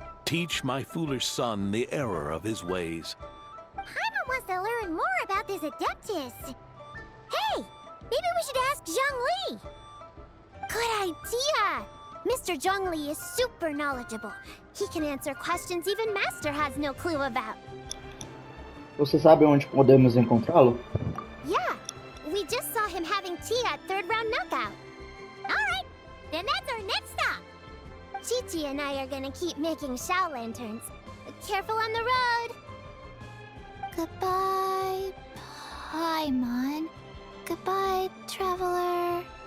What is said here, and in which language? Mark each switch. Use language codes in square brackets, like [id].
[en] Teach my foolish son the error of his ways. Paimon wants to learn more about this Adeptus. Hey, maybe we should ask Zhang Li. Good idea. Mr. Zhang Li is super knowledgeable. He can answer questions even Master has no clue about. [pt] Você sabe onde podemos encontrá-lo? [en] Yeah, we just saw him having tea at third round knockout. Alright, then that's our next stop. Chi-Chi and I are gonna keep making Shao lanterns. Careful on the road. Goodbye, Paimon. Goodbye, traveler.